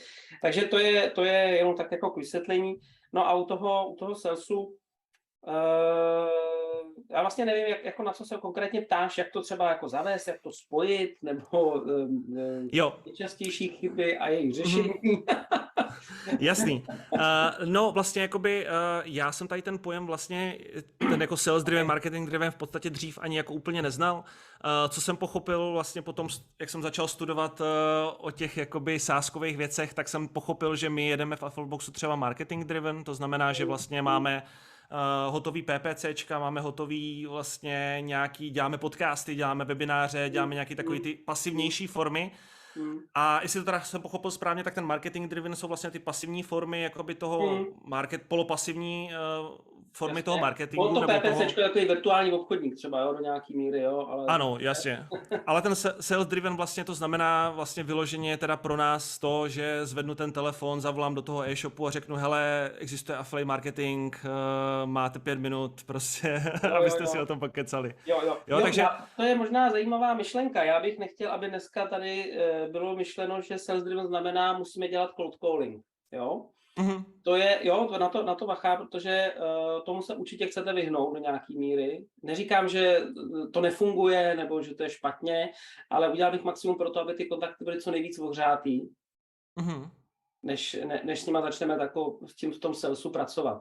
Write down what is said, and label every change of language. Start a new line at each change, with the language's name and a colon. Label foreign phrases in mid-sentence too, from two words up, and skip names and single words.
Czech: Takže to je jenom tak jako k vysvětlení. No a u toho salesu já vlastně nevím, jako na co se konkrétně ptáš, jak to třeba jako zavést, jak to spojit, nebo nejčastější chyby a jejich řešení. Jasný. No vlastně jakoby já jsem tady ten pojem vlastně, ten jako
English: sales driven, marketing driven
Czech: v podstatě dřív ani jako úplně neznal. Co jsem pochopil vlastně potom, jak jsem začal studovat o těch jakoby sázkových věcech, tak jsem pochopil, že my jedeme v Affiliboxu třeba
English: marketing driven,
Czech: to znamená, že vlastně máme hotový PPCčka, máme hotový vlastně děláme podcasty, děláme webináře, děláme nějaký takový ty pasivnější formy. A jestli to teda jsem pochopil správně, tak ten
English: marketing driven
Czech: jsou vlastně ty pasivní formy jakoby toho polopasivní formy toho marketingu. To PPCčko je takový virtuální obchodník třeba, jo, do nějaký míry, jo. Ale... Ano, jasně. Ale ten
English: sales driven
Czech: vlastně to znamená vlastně vyloženě teda pro nás to, že zvednu ten telefon, zavolám do toho e-shopu a řeknu, hele, existuje
English: affiliate marketing,
Czech: máte 5 minut prostě, abyste si o tom pokecali. Jo, takže... To je možná zajímavá myšlenka. Já bych nechtěl, aby dneska tady bylo myšleno, že
English: sales driven
Czech: znamená, musíme dělat
English: cold calling,
Czech: jo. To je, na to bacha, protože tomu se určitě chcete vyhnout do nějaký míry. Neříkám, že to nefunguje, nebo že to je špatně, ale udělal bych maximum pro to, aby ty kontakty byly co nejvíc ohřátý. než s nima začneme s tím v tom salesu pracovat.